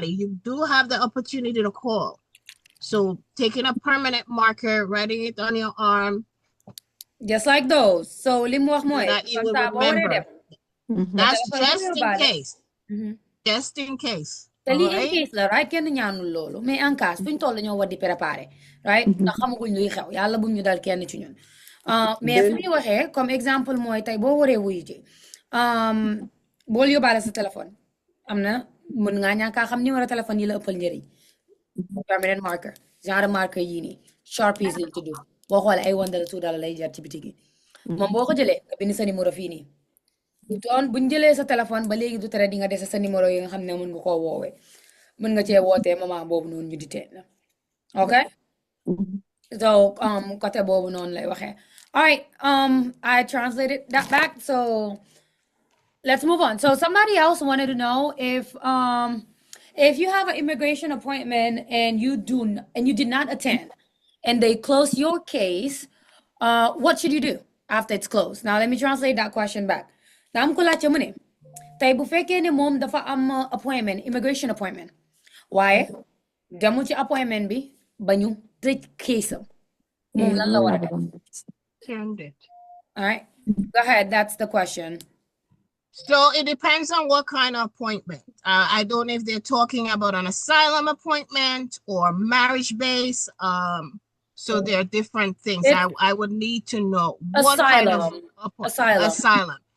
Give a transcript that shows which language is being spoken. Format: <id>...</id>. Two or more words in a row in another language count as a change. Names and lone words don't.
<en>You do have the opportunity to call. So taking a permanent marker, writing it on your arm. Just like those. So that you will remember. That's just in case. Just in case.</en> <wo>Tali</wo> <en>in case</en> <wo>la right kenn ñaanul loolu mais</wo> <fr>en cas</fr> <wo>fuñ toll ñoo war di préparer right ndax xamaguñ luy xew yàlla bu ñu dal kenn ci ñun mais fu ñu waxee</wo> <fr>comme exemple</fr> <wo>mooy tey boo waree wuyu ji bool yóbbaale sa téléphone am na mën ngaa ñàkkaa xam numéro téléphone yi la ëppal njëriñ</wo> <en>permanent marker</en> <wo>genre marker yii nii Sharpies lañ tudd boo xoolee ay $1 $2 lay jar ci bitig yi moom boo ko jëlee nga bind sa numéro fii nii doon buñ jëlee sa téléphone ba léegi du tere di nga dese sa numéro yi nga xam ne mën nga koo woowee mën nga cee wootee moment boobu noonu ñu di tee la ok so côté boobu noonu lay waxee</wo> <en>all right I translated that back so let's move on. So somebody else wanted to know if you have an immigration appointment and you did not attend and they close your case, what should you do after it's closed? Now let me translate that question back.</en> <wo>Naam ko laajte mu ne tey bu fekkee ne moom dafa am appointment</wo> <en>immigration appointment</en> <wo>waaye demu ci appointment bi ba ñu tëj case am moom lan la war a def?</wo> <en>All right, go ahead. That's the question. So it depends on what kind of appointment. I don't know if they're talking about an asylum appointment or marriage base. So there are different things. I would need to know what kind of asylum.</en>